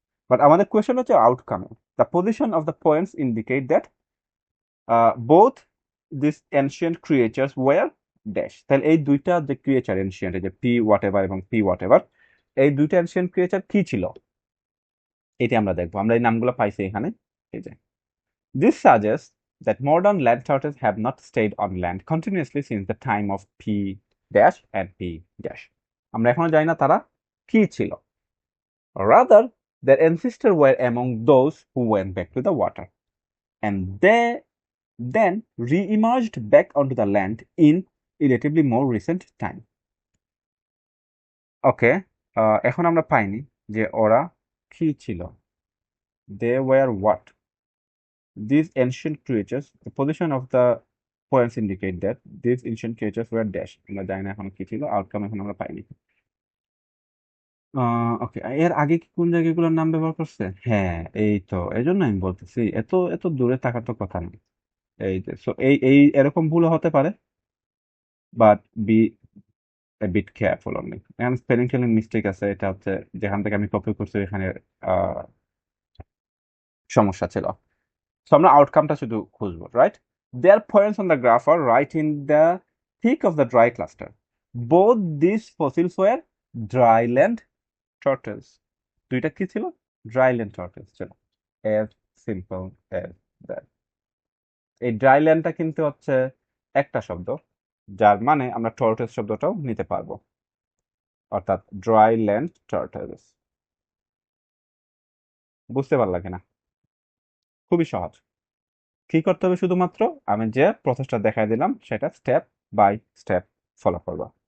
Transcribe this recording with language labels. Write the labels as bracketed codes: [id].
[bn] But আমাদের question হচ্ছে outcome. [en] The position of the points indicate that both this ancient creatures were dash. [bn] তাহলে এই দুইটা যে ক্রিয়েচার এনশিয়েন্ট, এই যে পি হোয়াট এভার এবং পি হোয়াট এভার, এই দুইটা এনশিয়েন্ট ক্রিয়েচার কি ছিল? এটা আমরা দেখবো, আমরা এই নামগুলো পাইছি এখানে। এই যে [en] this suggests that modern land turtles have not stayed on land continuously since the time of P dash and P dash. [bn] আমরা এখনো জানি না তারা কি ছিল। [en] Rather, their ancestors were among those who went back to the water, and they then re-emerged back onto the land in relatively more recent time. [bn] ওকে, এখন আমরা পাইনি যে ওরা কি ছিল। [en] They were what? These ancient creatures, the position of the points indicate that these ancient creatures were dash. [bn] আমরা জানি না এখন কি ছিল, আউটকাম এখন আমরা পাইনি। ওকে, এর আগে কি কোন জায়গাগুলোর নাম ব্যবহার করছে? হ্যাঁ, এই তো, এই জন্য আমি বলতেছি এত এত দূরে থাকার তো কথা না। এই যে, সো এই এই এরকম ভুল হতে পারে, [en] But be a bit careful only. [bn] এখানে স্পেলিং টেলিং মিস্টেক আছে, এটা হচ্ছে যেখান থেকে আমি কপি করছি এখানে সমস্যা ছিল। সো আমরা আউটকামটা শুধু খুঁজবো, right? [en] Their points on the graph are right in the thick of the dry cluster. Both these fossils were dryland turtles. [bn] দুইটা কি ছিল? [en] Dryland turtles ছিল। As simple as that. [bn] এই ড্রাইল্যান্ডটা কিন্তু হচ্ছে একটা শব্দ, যার মানে আমরা টর্টেস শব্দটাও নিতে পারবো, অর্থাৎ ড্রাইল্যান্ড টার্টলস। বুঝতে পারলা কিনা? খুবই সহজ। কি করতে হবে শুধুমাত্র, আমি যে প্রসেসটা দেখাই দিলাম সেটা স্টেপ বাই স্টেপ ফলো করবো।